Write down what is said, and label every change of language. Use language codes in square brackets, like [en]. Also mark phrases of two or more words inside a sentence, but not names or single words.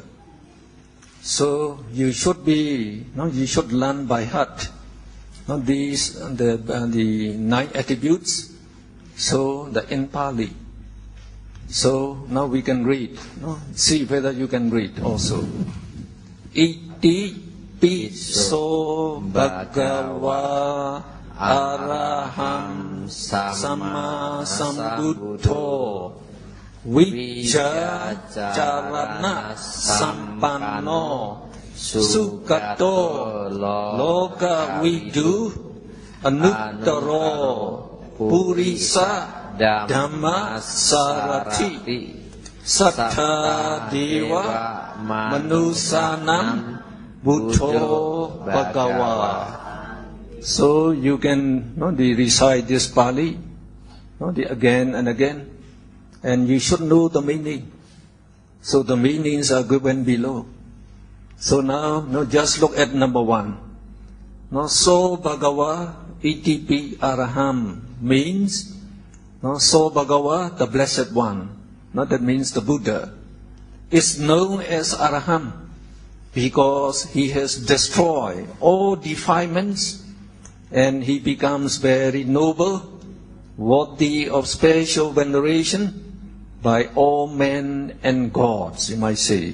[en] So you should learn by heart the 9 attributes. So in Pali. So now we can read. See whether you can read also. [pi] Iti piso bhagava araham sama sambuddho vijacarana sampanno sukato loka vidu anuttaro purisa dhamma sarati sattha dewa manusanam buddho bhagava. [en] So you can recite this Pali again and again, and you should know the meaning. So the meanings are given below. So now just look at number 1. So [pi] Bhagava iti araham [en] means so Bhagava, the Blessed One. That means the Buddha is known as Araham because he has destroyed all defilements and he becomes very noble, worthy of special veneration by all men and gods, you might say.